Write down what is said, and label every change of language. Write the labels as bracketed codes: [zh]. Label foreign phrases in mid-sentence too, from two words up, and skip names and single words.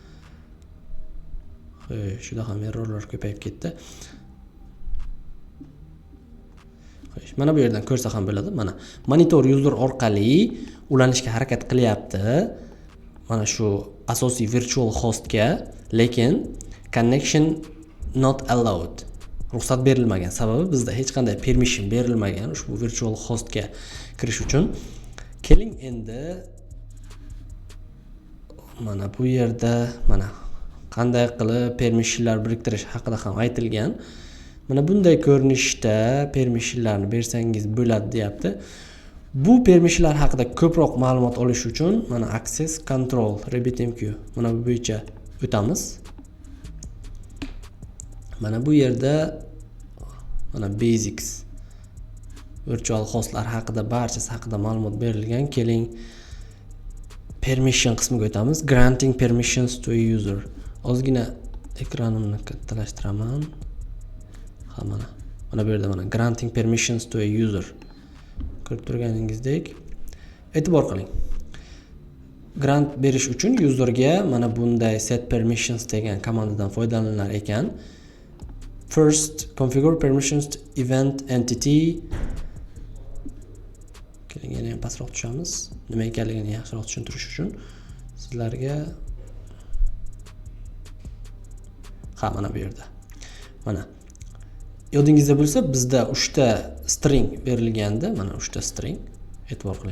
[uz] Shunda ham errorlar ko'payib ketdi. Mana bu yerdan ko'rsa ham bo'ladi. Mana monitor user orqali ulanishga harakat qilyapti. Mana shu asosiy virtual hostga, lekin [en] connection not allowed. [uz] Ruxsat berilmagan. Sababi bizda hech qanday permission berilmagan ushbu virtual hostga kirish uchun. Keling endi mana bu yerda mana qanday qilib permissionlar biriktirish haqida ham aytilgan. Mana bunday ko'rinishda permissionlarni bersangiz bo'ladi deyapti. Bu permissionlar haqida ko'proq ma'lumot olish uchun mana [en] access control [uz] RabbitMQ mana bu bo'yicha o'tamiz. Mana bu yerda mana basics virtual hostlar haqida barchasi haqida ma'lumot berilgan. Keling permission qismiga o'tamiz. [en] Granting permissions to a user. [uz] Ozgina ekranimni kattalashtiraman. Ha mana bu yerda mana [en] granting permissions to a user. [uz] Ko'rib turganingizdek, e'tibor qiling. Grant berish uchun userga mana bunday [en] set permissions [uz] degan komandadan foydalanilar ekan. [en] First configure permissions to event entity. [uz] Keling yana ham pastroq tushamiz. Nima ekanligini yaxshiroq tushuntirish uchun sizlarga mana bu yerda. Mana yodingizda bo'lsa, bizda 3 ta string berilganda, mana 3 ta string, e'tibor qiling.